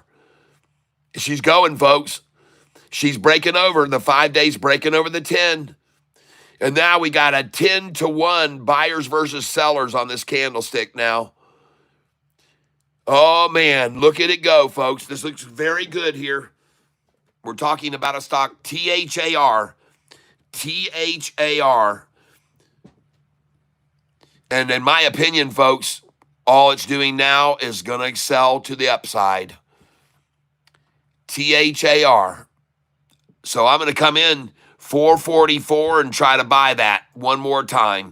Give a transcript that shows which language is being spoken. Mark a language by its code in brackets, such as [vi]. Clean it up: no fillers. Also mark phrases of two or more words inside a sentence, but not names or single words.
[en] She's going, folks. She's breaking over. The 5 days breaking over the 10. And now we got a 10-to-1 buyers versus sellers on this candlestick now. Oh, man, look at it go, folks. This looks very good here. We're talking about a stock, THAR. THAR. And in my opinion, folks, all it's doing now is going to excel to the upside. THAR. So I'm going to come in 444 and try to buy that one more time.